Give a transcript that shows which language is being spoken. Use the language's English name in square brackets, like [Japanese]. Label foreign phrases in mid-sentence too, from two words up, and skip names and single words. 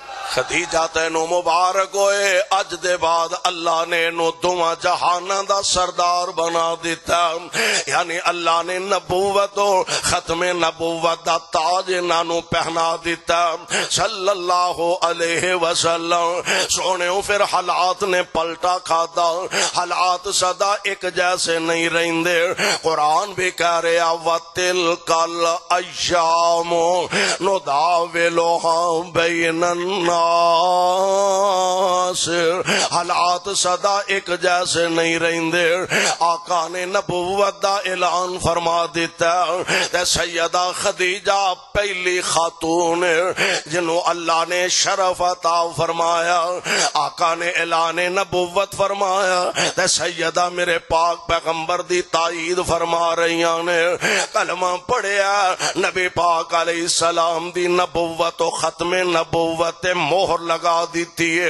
[Punjabi] خدیجہ تینو مبارک ہوئے، اج دے بعد اللہ نے نو دوواں جہاناں دا سردار بنا دیتا، یعنی اللہ نے نبوت و ختم نبوت دا تاج انہاں پہنا دیتا [Arabic] صلی اللہ علیہ وسلم۔ [Punjabi] سونے پھر حالات نے پلٹا کھادا، حالات سدا ایک جیسے نہیں رہندے، قرآن بھی کہہ رہا [Arabic] وَتِلْكَ الْأَيَّامُ نُدَاوِلُهَا بَيْنَ النَّاسِ، [Punjabi] حالات سدا ایک جیسے نہیں رہندے۔ آقا نے نبوت دا اعلان فرما دیتا تے سیدہ خدیجہ پہلی خاتون جنہوں اللہ نے شرف عطا فرمایا، آقا نے اعلان نبوت فرمایا تے سیدہ میرے پاک پیغمبر دی تائید فرما رہی نے، کلمہ پڑھیا نبی پاک [Arabic] علیہ السلام [Punjabi] دی نبوت و ختم نبوت مہر لگا دیتی ہے۔